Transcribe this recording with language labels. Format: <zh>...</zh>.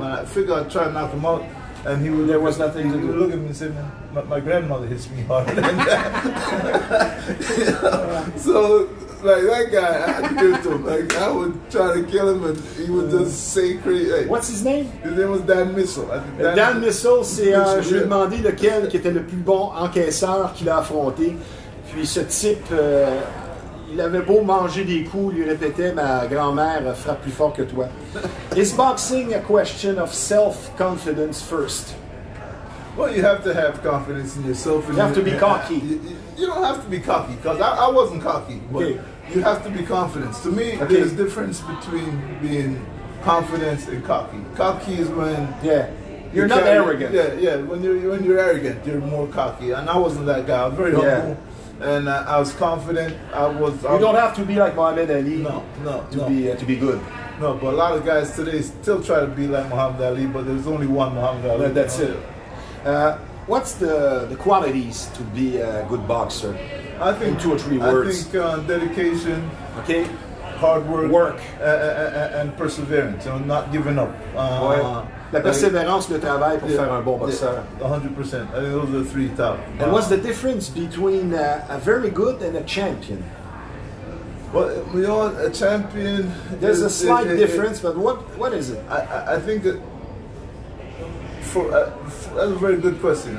<en>And I figured I'd try to knock him out. And there was nothing to do. He would look at me and say, "Man, my grandmother hits me harder than that." So, like that guy, I had to give it to him. Like I would try to kill him, and he would just say crazy. Hey, what's his name? His name was Dan Mitchell.</en> <fr>Dan Mitchell, c'est je lui ai demandé lequel qui était le plus bon encaisseur qu'il a affronté. Puis ce type, il avait beau manger des coups, il lui répétait, "Ma grand-mère frappe plus fort que toi."</fr> <en>Is boxing a question of self-confidence first? Well, you have to have confidence in yourself. You have to be cocky. You don't have to be cocky, because I wasn't cocky, but you have to be confident. To me, there's a difference between being confident and cocky. Cocky is when you're not arrogant. When you're arrogant, you're more cocky, and I wasn't that guy. I was very humble, and I was confident. You don't have to be like Muhammad Ali. To be good. No, but a lot of guys today still try to be like Muhammad Ali, but there's only one Muhammad Ali. That's it. What's the qualities to be a good boxer? I think 2 or 3 words. I think dedication, hard work, and perseverance. You know, not giving up.</en> <fr>La persévérance, le travail pour faire un bon boxeur.</fr> <en>100%. I think those are the 3 top. And what's the difference between a very good and a champion? Well, you know, a champion. There's a slight difference, but what is it? I think that that's a very good question.</en>